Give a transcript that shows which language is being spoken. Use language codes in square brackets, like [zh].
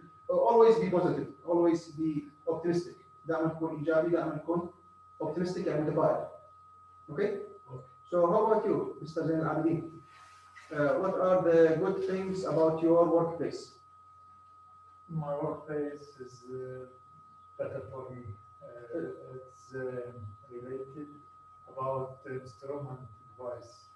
[en] always be positive, always be optimistic. [ar] دائما تكون ايجابي، دائما تكون optimistic يعني متفائل. [en] Okay? So how about you, Mr. Zain Al-Abidin? What are the good things about your workplace? My workplace is better for me. It's related about instrument device.